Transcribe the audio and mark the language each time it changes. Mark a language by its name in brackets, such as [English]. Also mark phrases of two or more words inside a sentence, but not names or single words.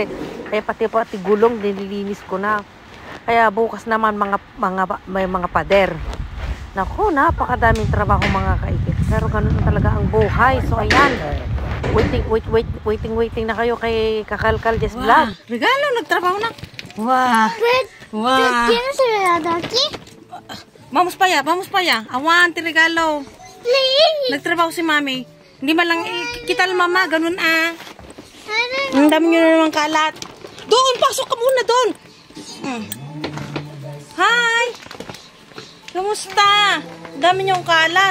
[Filipino] Kaya pati gulong, nililinis ko na. Kaya bukas naman may mga pader. Naku, napakadaming trabaho mga Kaiket. Pero ganun talaga ang buhay. So, ayan. Waiting na kayo kay Kakalkal Jess Vlog. Regalo, nagtrabaho na. Wow. Wow. [Spanish] ¿Tienes regalo aquí? Vamos para allá. Aguante, regalo. [Filipino] Nagtrabaho si mami. Hindi man lang kita mama, ganun ah. Ang dami nyo na naman kalat. Doon, pasok ka muna doon. Hi! Kamusta? Dami niyong kalat.